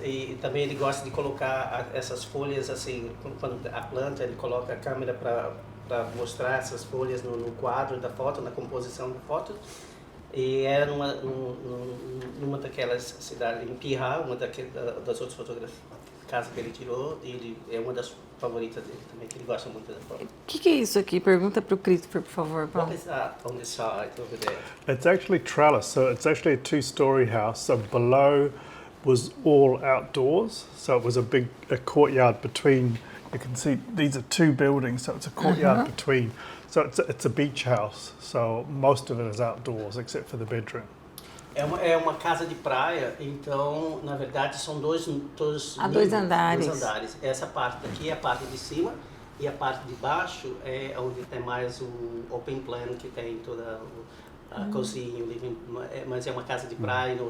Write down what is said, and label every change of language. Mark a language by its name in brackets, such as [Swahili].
[Portuguese] E também ele gosta de colocar essas folhas assim, quando a planta, ele coloca a câmera para mostrar essas folhas no quadro da foto, na composição da foto. E era numa daquelas cidades, em Pirra, uma das outras fotografias, casa que ele tirou, e ele é uma das favoritas dele também, que ele gosta muito da foto. O que é isso aqui? Pergunta para o Christopher, por favor, Paulo. [English] What is that on the side over there? It's actually trellis, so it's actually a two-story house. So below was all outdoors, so it was a courtyard between. You can see these are two buildings, so it's a courtyard between. So it's a beach house, so most of it is outdoors except for the bedroom. [Portuguese] É uma casa de praia, então, na verdade, são dois andares. Essa parte daqui é a parte de cima e a parte de baixo é onde tem mais o open plan, que tem toda a cozinha, o living, mas é uma casa de praia.